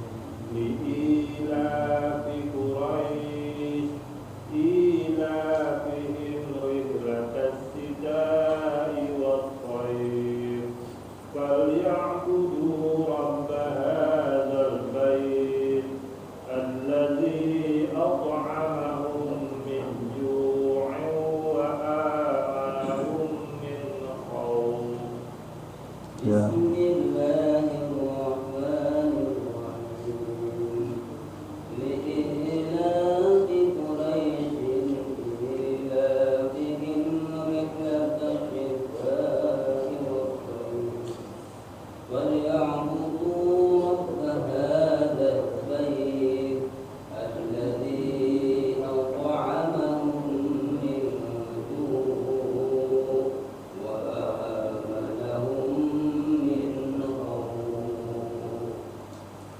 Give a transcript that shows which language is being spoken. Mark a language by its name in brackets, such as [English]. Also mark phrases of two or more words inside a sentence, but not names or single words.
[Arabic] لإيلاف قريش إيلافهم رحلة الشتاء والصيف فليعبدوا رب هذا البيت الذي أطعمهم من جوع وآمنهم من خوف. Ya. بسم الله الرحمن الرحيم. لإيلاف قريش إيلافهم رحلة الشتاء والصيف فليعبدوا رب هذا البيت الذي أطعمهم من جوع وآمنهم من خوف.